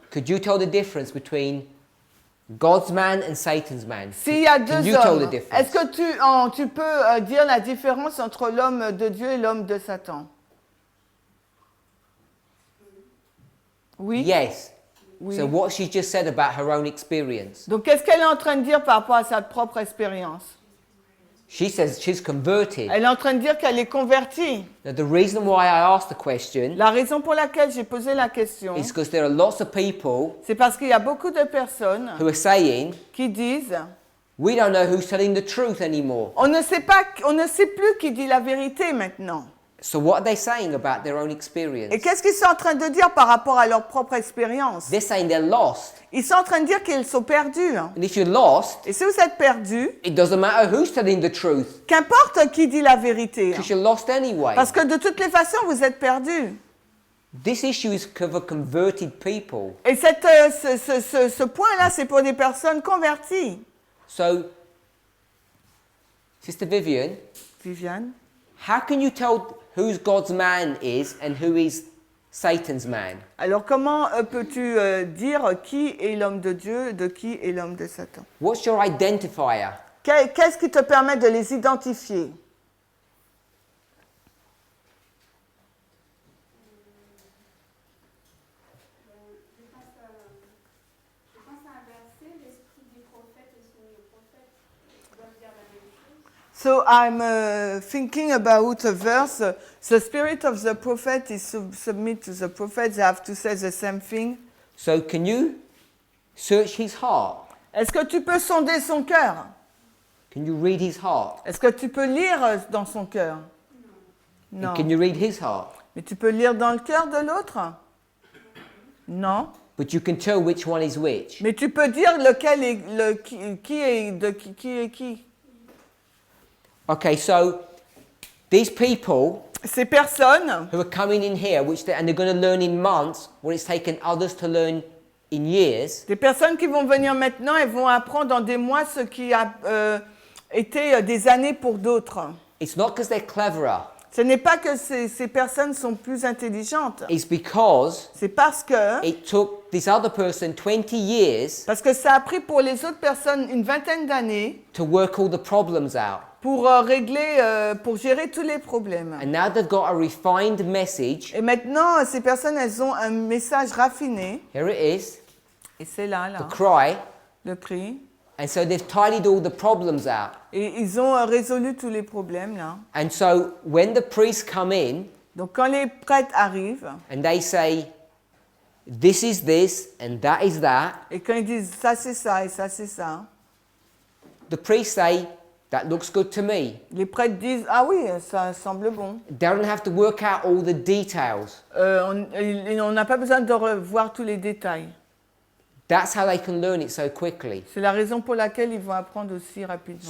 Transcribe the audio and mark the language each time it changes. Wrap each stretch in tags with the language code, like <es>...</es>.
<en>could you tell the difference between God's man and Satan's man?</en> <fr>s'il y a</fr> <en>Can</en> <fr>deux</fr> <en>you tell the</en> <fr>hommes,</fr> <en>difference?</en> <fr>est-ce que tu peux dire la différence entre l'homme de Dieu et l'homme de Satan? Oui?</fr> <en>Yes.</en> <fr>Oui.</fr> <en>So what she just said about her own experience.</en> <fr>Donc qu'est-ce qu'elle est en train de dire par rapport à sa propre expérience?</fr> <en>She says she's converted.</en> <fr>Elle est en train de dire qu'elle est convertie.</fr> <en>Now the reason why I asked the question</en> <fr>La raison pour laquelle j'ai posé la question,</fr> <en>is because there are lots of people</en> <fr>c'est parce qu'il y a beaucoup de personnes</fr> <en>who are saying,</en> <fr>qui disent</fr> <en>we don't know who's telling the truth anymore.</en> <fr>on ne sait plus qui dit la vérité maintenant.</fr> <en>So what are they saying about their own experience?</en> <fr>Et qu'est-ce qu'ils sont en train de dire par rapport à leur propre expérience?</fr> <en>They're saying they're lost.</en> <fr>Ils sont en train de dire qu'ils sont perdus.</fr> <en>And if you're lost,</en> <fr>Et si vous êtes perdus,</fr> <en>it doesn't matter who's telling the truth,</en> <fr>qu'importe qui dit la vérité.</fr> <en>because you're lost anyway.</en> <fr>Parce que de toutes les façons, vous êtes perdus.</fr> <en>This issue is for converted people.</en> <fr>Et ce point-là, c'est pour des personnes converties.</fr> <en>So, Sister Vivian,</en> <fr>Viviane,</fr> <en>how can you tell who's God's man is and who is Satan's man?</en> <fr>Alors comment peux-tu dire qui est l'homme de Dieu, de qui est l'homme de Satan?</fr> <en>What's your identifier?</en> <fr>Qu'est-ce qui te permet de les identifier? Je pense à un verset, l'esprit des prophètes et celui des prophètes doivent dire la même chose.</fr> <en>So I'm thinking about a verse. The spirit of the prophet is submit to the prophet. They have to say the same thing. So can you search his heart?</en> <fr>Est-ce que tu peux sonder son cœur?</fr> <en>Can you read his heart?</en> <fr>Est-ce que tu peux lire dans son cœur? Non.</fr> <en>And can you read his heart?</en> <fr>Mais tu peux lire dans le cœur de l'autre? Non.</fr> <en>But you can tell which one is which.</en> <fr>Mais tu peux dire lequel est qui est qui.</fr> <en>Okay, so these people</en> <fr>Ces personnes</fr> <en>who are coming in here, and they're going to learn in months what it's taken others to learn in years.</en> <fr>Des personnes qui vont venir maintenant et vont apprendre dans des mois ce qui a été des années pour d'autres.</fr> <en>It's not because they're cleverer.</en> <fr>Ce n'est pas que ces personnes sont plus intelligentes.</fr> <en>It's because</en> <fr>C'est parce que</fr> <en>it took this other person 20 years</en> <fr>ça a pris pour les autres personnes une vingtaine d'années</fr> <en>to work all the problems out.</en> <fr>pour pour gérer tous les problèmes.</fr> <en>And now they've got a refined message.</en> <fr>Et maintenant, ces personnes, elles ont un message raffiné.</fr> <en>Here it is,</en> <fr>Et c'est là,</fr> <en>the cry.</en> <fr>le cri.</fr> <en>And so they've tidied all the problems out.</en> <fr>Et ils ont résolu tous les problèmes, là.</fr> <en>And so when the priests come in</en> <fr>Donc, quand les prêtres arrivent,</fr> <en>and they say, this is this and that is that,</en> <fr>et quand ils disent ça, c'est ça, et ça, c'est ça,</fr> <en>the priests say, that looks good to me.</en> <fr>les prêtres disent, ah oui, ça semble bon.</fr> <en>They don't have to work out all the details.</en> <fr>On n'a pas besoin de revoir tous les détails.</fr> <en>That's how they can learn it so quickly.</en> <fr>C'est la raison pour laquelle ils vont apprendre aussi rapidement.</fr>